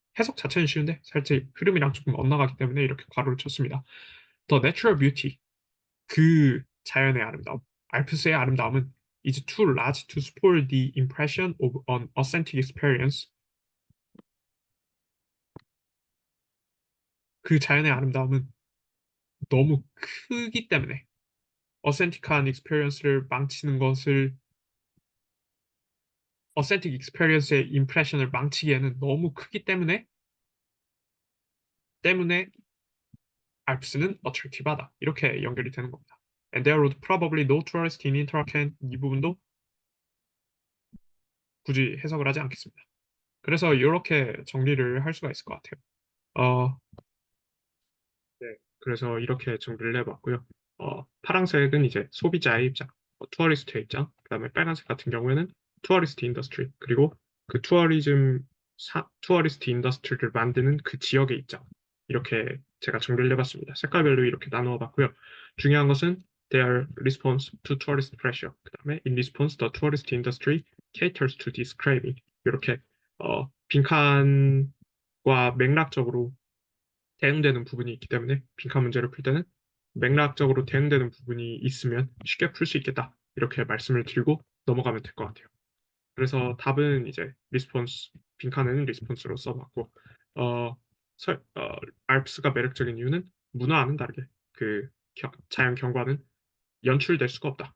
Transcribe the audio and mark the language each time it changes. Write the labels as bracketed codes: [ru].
[ko] 해석 자체는 쉬운데 살짝 흐름이랑 조금 엇나가기 때문에 이렇게 괄호를 쳤습니다. [en] The natural beauty [ko] 그 자연의 아름다움, 알프스의 아름다움은 [en] is too large to spoil the impression of an authentic experience. [ko] 그 자연의 아름다움은 너무 크기 때문에 어센틱한 experience를 망치는 것을 어센틱 experience의 impression을 망치기에는 너무 크기 때문에 알프스는 attractive하다. 이렇게 연결이 되는 겁니다. [en] And there would probably no tourist in Interlaken [ko] 이 부분도 굳이 해석을 하지 않겠습니다. 그래서 이렇게 정리를 할 수가 있을 것 같아요. 어, 네. 그래서 이렇게 정리를 해봤고요. 파란색은 이제 소비자의 입장, 투어리스트의 입장, 그다음에 빨간색 같은 경우에는 투어리스트 인더스트리, 그리고 그 투어리스트 인더스트리를 만드는 그 지역의 입장. 이렇게 제가 정리를 해봤습니다. 색깔별로 이렇게 나누어 봤고요. 중요한 것은 [en] their response to tourist pressure. [ko] 그다음에 [en] in response the tourist industry caters to this craving. [ko] 이렇게 빈칸과 맥락적으로 대응되는 부분이 있기 때문에 빈칸 문제를 풀 때는 맥락적으로 대응되는 부분이 있으면 쉽게 풀 수 있겠다. 이렇게 말씀을 드리고 넘어가면 될 것 같아요. 그래서 답은 이제 리스폰스, 빈칸에는 리스폰스로 써봤고, 어, 알프스가 매력적인 이유는 문화와는 다르게 그 자연 경관은 연출될 수가 없다.